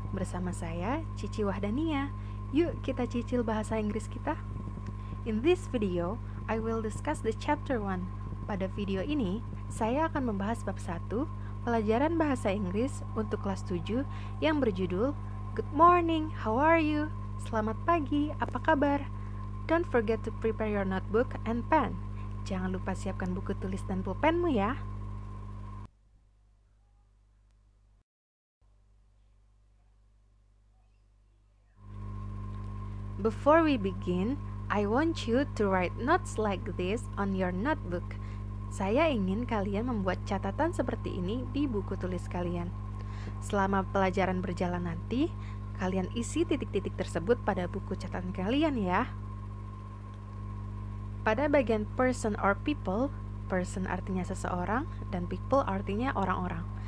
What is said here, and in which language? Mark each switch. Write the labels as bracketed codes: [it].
[id] Bersama saya, Cici Wahdania. Yuk kita cicil bahasa Inggris kita. [en] In this video, I will discuss the chapter 1. [id] Pada video ini, saya akan membahas bab 1, pelajaran bahasa Inggris untuk kelas 7 yang berjudul [en] Good morning, how are you? [id] Selamat pagi, apa kabar? [en] Don't forget to prepare your notebook and pen. [id] Jangan lupa siapkan buku tulis dan pulpenmu ya. [en] Before we begin, I want you to write notes like this on your notebook. [id] Saya ingin kalian membuat catatan seperti ini di buku tulis kalian. Selama pelajaran berjalan nanti, kalian isi titik-titik tersebut pada buku catatan kalian ya. Pada bagian person or people, person artinya seseorang dan people artinya orang-orang.